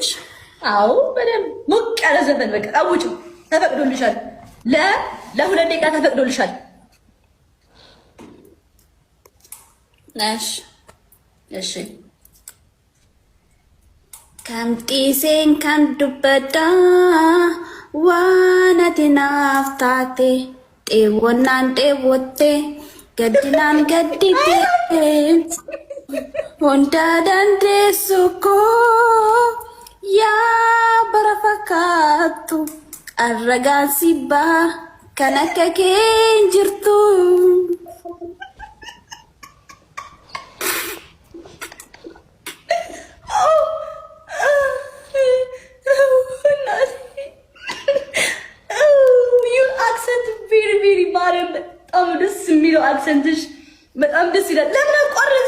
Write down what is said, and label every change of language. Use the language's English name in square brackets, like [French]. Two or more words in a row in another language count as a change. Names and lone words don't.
[Amharic] አዎ በደምብ ሞቅ ያለ ዘፈን በቃ ቃውጭ ተፈቅዶልሻል። ለሁለት ደቂቃ ተፈቅዶልሻል። [Oromo] እሺ ከምጢሴን kan dubbadda waan ati naaf taate xeewwannaan xeewwatte gaddinaan gaddite hunda dandeessu koo yaa bara fakkaattu arragaan sibbaa kan akka kee jirtu. [Amharic] በጣም ደስ የሚለው አክሰንትሽ በጣም ደስ ይላል። ለምን አቋረጥሽ?